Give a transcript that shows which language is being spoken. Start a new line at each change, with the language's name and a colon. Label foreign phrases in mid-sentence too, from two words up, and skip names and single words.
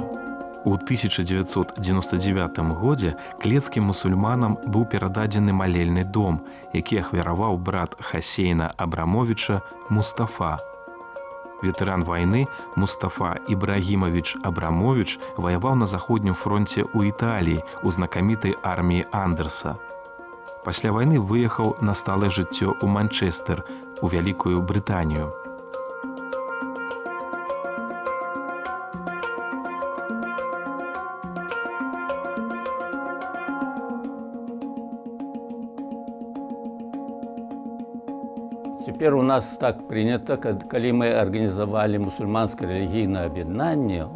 Belarusian: У 1999 годзе клецкім мусульманам быў перададзены малельны дом, які ахвяраваў брат Хасейна Абрамовіча Мустафа. Ветэран вайны Мустафа Ібрагімавіч Абрамовіч ваяваў на заходнім фронце ў Італіі у знакамітай арміі Андерса. Пасля вайны выехаў на сталае жыццё ў Манчэстэр, у Вялікую Брытанію.
Russian: Теперь у нас так принято, когда мы организовали мусульманское религийное объединение в